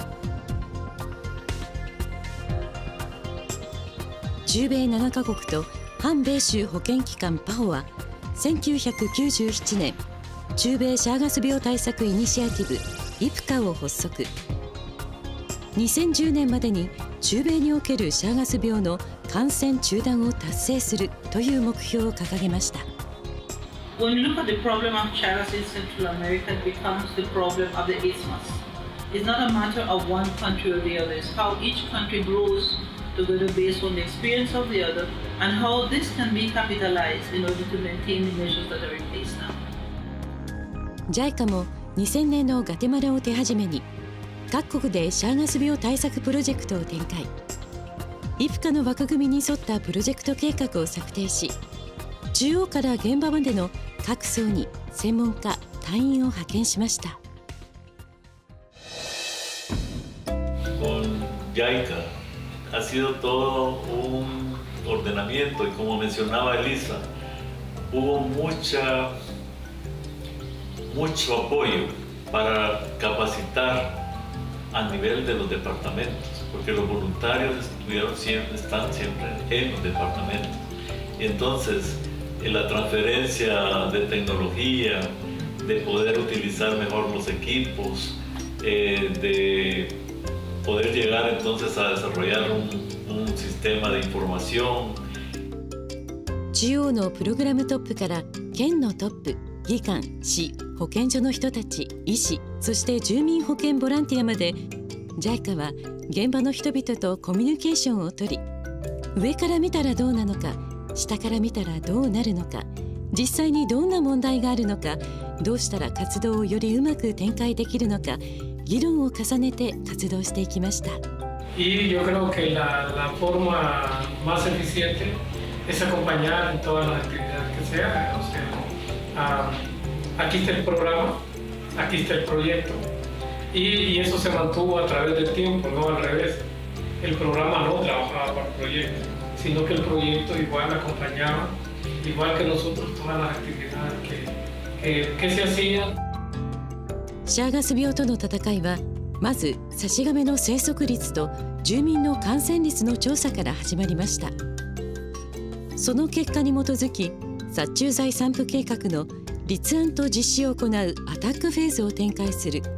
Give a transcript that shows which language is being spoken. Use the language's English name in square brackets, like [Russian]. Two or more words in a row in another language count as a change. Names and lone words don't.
[Japanese] 中米7カ国と反米州保健機関パホは1997年中米シャーガス病対策イニシアティブイプカを発足。2010年までに中米におけるシャーガス病の感染中断を達成するという目標を掲げました。 [English] When you look at the problem of Chagas in Central America, it becomes the problem of the isthmus. It's not a matter of one country or the other. It's how each country grows together based on the experience of the other and how this can be capitalized in order to maintain the measures that are in place now. [Japanese] JICA も2000年のガテマラを手始めに各国でシャーガス病対策プロジェクトを展開。イプカの枠組みに沿ったプロジェクト計画を策定し、中央から現場までの各層に専門家隊員を派遣しました。 [Spanish] Con JICA ha sido todo un ordenamiento y como mencionaba Elisa, hubo mucho apoyo para capacitar a nivel de los departamentos, porque los voluntarios están siempre en los departamentos. Y entonces, la transferencia de tecnología, de poder utilizar mejor los equipos, de poder llegar entonces a desarrollar un sistema de información. [Japanese] 中央のプログラムトップから県のトップ、技官、市、保健所の人たち、医師、そして住民保健ボランティアまで JICA は現場の人々とコミュニケーションをとり、上から見たらどうなのか、下から見たらどうなるのか、実際にどんな問題があるのか、どうしたら活動をよりうまく展開できるのか、議論を重ねて活動していきました。 [Spanish] Y yo creo que la forma más eficiente es acompañar en todas las actividades que se hagan. O sea, aquí está el programa, aquí está el proyecto, y eso se mantuvo a través del tiempo, no al revés. El programa no trabajaba para el proyecto, sino que el proyecto igual acompañaba, igual que nosotros, todas las actividades que se hacían. [Japanese] シャーガス病との戦いはまずサシガメの生息率と住民の感染率の調査から始まりました。その結果に基づき殺虫剤散布計画の立案と実施を行うアタックフェーズを展開する。